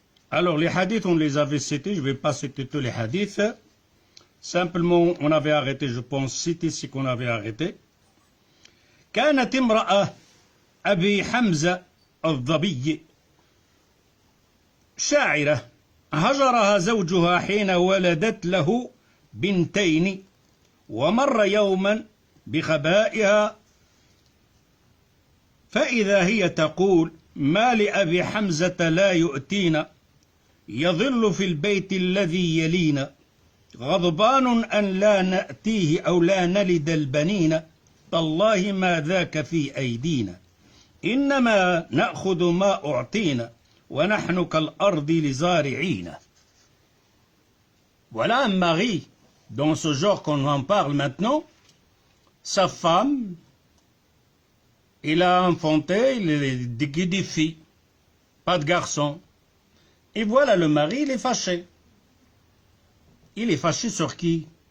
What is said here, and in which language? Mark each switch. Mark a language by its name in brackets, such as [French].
[French] Alors, les hadiths, on les avait cités, je ne vais pas citer tous les hadiths. Simplement, on avait arrêté, je pense, citer ce qu'on avait arrêté. [Arabic] كانت امرأة أبي حمزة الضبي شاعرة هجرها زوجها حين ولدت له بنتين ومر يوما بخبائها فإذا هي تقول ما لأبي حمزة لا يؤتينا يظل في البيت الذي يلينا غضبان أن لا نأتيه أو لا نلد البنين تالله ما ذاك في أيدينا إنما نأخذ ما أعطينا وَنَحْنُ كَالْأَرْضِ لِزَارِعِينَ. [French] Voilà un mari, dans ce genre qu'on en parle maintenant, sa femme, il a enfanté des filles, pas de garçons. Et voilà le mari, il est fâché. Il est fâché sur qui?